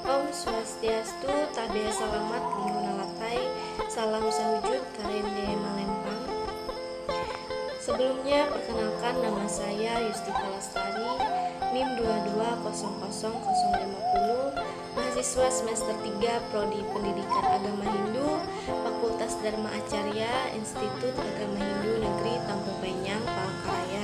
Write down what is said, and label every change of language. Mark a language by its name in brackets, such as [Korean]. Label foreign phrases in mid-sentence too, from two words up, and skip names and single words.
[Ngaju] Swastiastu, tabea salamat, lingkungan latai, salam sahujud, karende malempang. [Indonesian] Sebelumnya, perkenalkan nama saya Yustika Lestari, NIM 2200050, mahasiswa semester 3 Prodi Pendidikan Agama Hindu, Fakultas Dharma Acarya, Institut Agama Hindu Negeri Tampung Penyang, Palangkaraya.